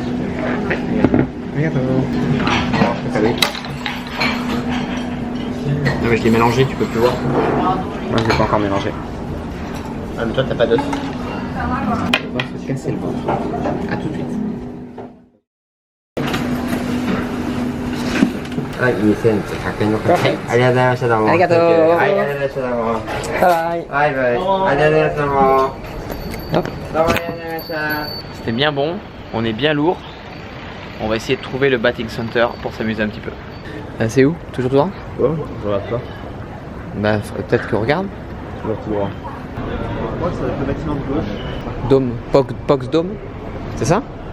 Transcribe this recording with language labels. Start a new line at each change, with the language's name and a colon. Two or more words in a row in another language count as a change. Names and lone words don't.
French: Non mais je l'ai mélangé, tu peux plus voir. Moi, je l'ai pas encore mélangé. Ah, mais toi, t'as pas d'os. On va se casser le ventre. A tout de suite.
Japanese: はい、2100円の価値。ありがとうございました、どうも。ありがとう。はい、ありがとうございました、どうも。 Bye. バイバイ。ありがとうございました、どうも。 Hop. どうもありがとうございました。
French: C'était bien bon, on est bien lourd. On va essayer de trouver le
English: batting center
French: pour s'amuser un petit peu. C'est où? Toujours tout droit? Oh, je regarde pas. Bah peut-être que regarde. Toujours tout droit. Je crois que ça va être le bâtiment de gauche. Dome, Pox Dome. C'est ça?